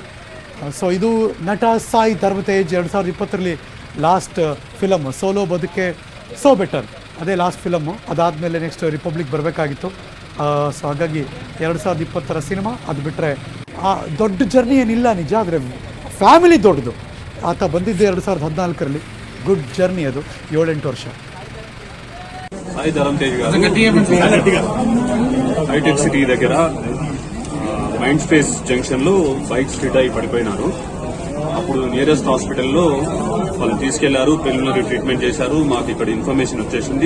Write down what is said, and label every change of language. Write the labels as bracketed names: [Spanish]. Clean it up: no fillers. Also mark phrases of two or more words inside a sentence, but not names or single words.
[Kannada] ಸೊ ಇದು ನಟ ಸಾಯಿ ಧರ್ಮತೇಜ್ 2020ರಲ್ಲಿ [English] last film [Kannada] ಸೋಲೋ ಬದುಕೆ ಸೋ ಬೆಟರ್, ಅದೇ [English] last filmmu. [Kannada] ಅದಾದಮೇಲೆ ನೆಕ್ಸ್ಟ್ ರಿಪಬ್ಲಿಕ್ ಬರಬೇಕಾಗಿತ್ತು. ಸೊ ಹಾಗಾಗಿ 2020ರ ಸಿನಿಮಾ. ಅದು ಬಿಟ್ಟರೆ ದೊಡ್ಡ ಜರ್ನಿ ಏನಿಲ್ಲ ನಿಜ, ಆದರೆ ಫ್ಯಾಮಿಲಿ ದೊಡ್ಡದು. ಆತ ಬಂದಿದ್ದೆ 2014ರಲ್ಲಿ. [English] good journey [Kannada] ಅದು, 7-8 ವರ್ಷ. [Telugu] సాయి ధరంతేజ్ గారు హైటెక్ సిటీ దగ్గర మైండ్ స్పేస్ జంక్షన్ లో [English] bike skid [Telugu] అయి పడిపోయినారు. అప్పుడు [English] nearest hospitallo [Telugu] వాళ్ళు తీసుకెళ్లారు, [English] preliminary treatment [Telugu] చేశారు. మాకు ఇక్కడ ఇన్ఫర్మేషన్ వచ్చేసింది.